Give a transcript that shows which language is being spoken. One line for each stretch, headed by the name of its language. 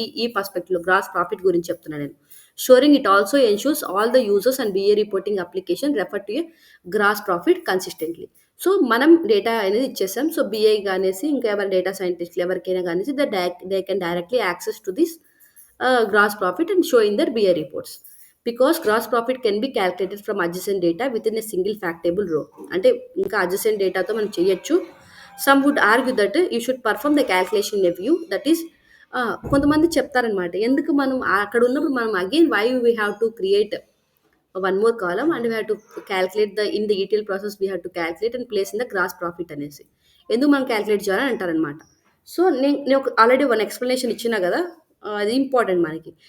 Telugu: ఈ పర్స్పెక్టివ్‌లో gross profit గురించి చెప్తున్నా నేను.
English: Storing it also ensures all the users and BA reporting application refer to a gross profit consistently.
Telugu: So, మనం data అనేది ఇచ్చేసాం. సో, బీఐ గానేసి ఇంకా ఎవరైనా డేటా సైంటిస్ట్‌లు ఎవరికైనా గానేసి
English: They can directly access to this gross profit and show in their BI reports. Because gross profit can be calculated from adjacent data within a single fact table row.
Telugu: అంటే ఇంకా adjacent డేటాతో మనం చేయొచ్చు.
English: Some would argue that you should perform the calculation in a view that is
Telugu: కొంతమంది చెప్తారనమాట. ఎందుకు మనం అక్కడ ఉన్నప్పుడు మనం
English: Again why we have to create one more column and we have to calculate in the ETL process we have to calculate and place in the gross profit అనేసి.
Telugu: ఎందుకు మనం క్యాలిక్యులేట్ చేయాలని అంటారనమాట. సో, నేను ఒక ఆల్రెడీ వన్ ఎక్స్‌ప్లనేషన్ ఇచ్చినా గదా! అది ఇంపార్టెంట్ మనకి.